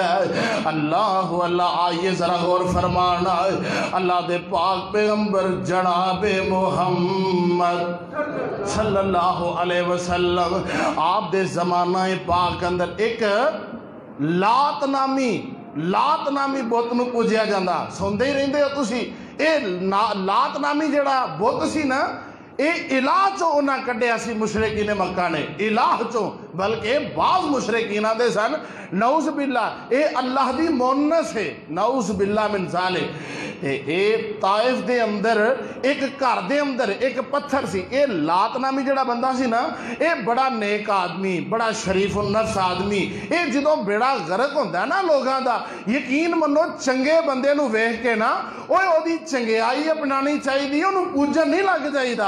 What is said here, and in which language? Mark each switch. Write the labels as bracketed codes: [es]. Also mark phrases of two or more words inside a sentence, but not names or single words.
[ur] اللہ اللہ، آئیے ذرا غور فرمانا. [pa] اللہ دے پاک پیغمبر جنابِ محمد [ar] صلى الله عليه وسلم [pa] آپ دے زمانہ پاک اندر اک لات نامی بت نوں پوجیا جاندا. سنتے ہی رہندے ہو تسی، لات نامی جہڑا بت سی نا، یہ الہ چوں انہیں کڈھیا سی مشرکین مکہ نے. الہ چوں بلکہ بعض مشرکین آندے سن [ar] نعوذ بالله [pa] یہ اللہ دی مؤنث ہے, [ar] نعوذ بالله من ذلك. [pa] اے طائف دے اندر اک گھر دے اندر اک پتھر سی. یہ لات نامی جہڑا بندہ سی نا، یہ بڑا نیک آدمی، بڑا شریف نفس آدمی. یہ جدوں بیڑا غرق ہوندا نا لوگوں کا، یقین منو چنگے بندے نوں ویکھ کے نا اودی چنگیائی اپنانی چاہیے، انہوں نے پوجن نہیں لگ جائیدا.